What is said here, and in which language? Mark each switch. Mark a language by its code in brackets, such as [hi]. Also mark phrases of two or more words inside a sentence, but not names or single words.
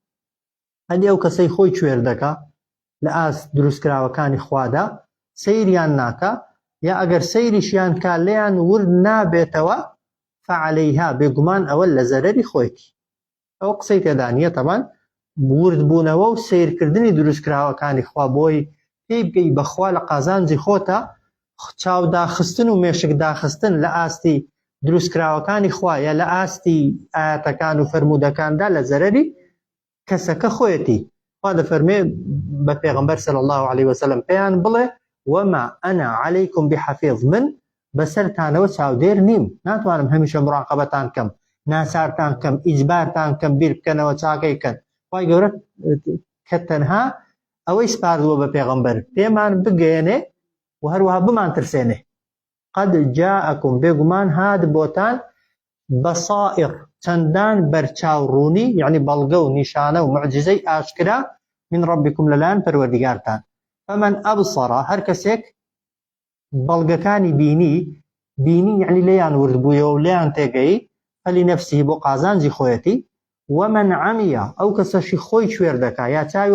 [ckb] هەندی ئەو کەسەی خۆی کوێر دەکا لە ئاست دروستکراوەکانی خوادا سەیریان ناکە یا ئەگەر سەیریشیان کا لێیان ورد نابێتەوە فعەلەیها بێگومان ئەوە لە زەرەری خۆیەتی ئەوە قسەی تێدا نییە تەمان ورد بوونەوە و سیرکردنی دروستکراوەکانی خوا بۆی پێی بگەی بەخوا لە قازانجی خۆتە چاوداخستن و مێشک داخستن لە ئاستی دروستکراوەکانی خوا یا لە ئاستی ئاەتەکان و فەرمودەکاندا لە زەرەری کەسەکە خۆیەتی خوا دەفەرمێ بە پێغەمبەر [ar] صلی الله عليه وسلم [ckb] پێیان بڵێ [ar] وما أنا عليكم بحفيظ [ckb] من بەسەرتانەوە چاودێر نیم ناتوانم هەمیشە مراقەبەتان کەم ناسارتان کەم ئیجبارتان کەم بیر بکەنەوە چاکەی کەن خوای گەورە کە تەنها ئەوەی سپاردووە بە پێغەمبەر پێمان بگەێنێ و هەروەها بمان ترسێنێ [ar] قەد جاءەکم [ckb] بێگومان هات بۆتان بەسائر چەندان بەرچاوڕوونی یعنی بەڵگە و نیشانە و معجزەی ئاشکرا [ar] من ربكم [ckb] لەلایەن پەروەردیگارتان [ar] فمن ئەبصەڕ [ckb] هەر کەسێک بەڵگەکانی بینی یعنی لێیان ورد بوویەوە و لێیان تێگەی فەلینەفسیهی بۆ قازانجی خۆیەتی [ar] ومن عەمیە [ckb] ئەو کەسەشی خۆی کوێر دەکا یا چاوی